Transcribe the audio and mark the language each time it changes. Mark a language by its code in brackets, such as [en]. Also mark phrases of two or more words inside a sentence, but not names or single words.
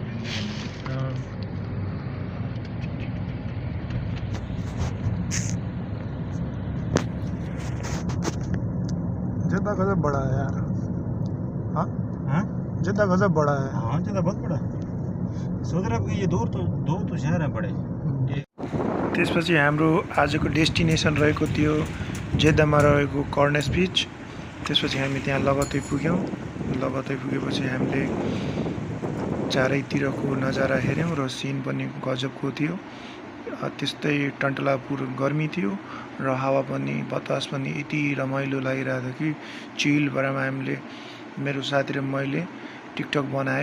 [hi] हाँ। जद्दा गजब बड़ा है यार। हाँ हाँ जद्दा गजब बड़ा है। हाँ जगह बहुत बड़ा है। सोच रहा हूँ ये दो तो शहर हैं बड़े। [ne] त्यसपछि हाम्रो आजको डेस्टिनेसन रहेको थियो जेद्दामा रहेको कर्नेस बीच। त्यसपछि हामी त्यहाँ लगत्तै पुग्यौँ। लगत्तै पुगेपछि हामीले चारैतिरको नजारा हेऱ्यौँ र सिन पनि गजबको थियो। त्यस्तै टन्टलापुर गर्मी थियो र हावा पनि बतास पनि यति रमाइलो लागिरहेको थियो कि चिल भएर हामीले, मेरो साथी र मैले टिकटक बनायौँ।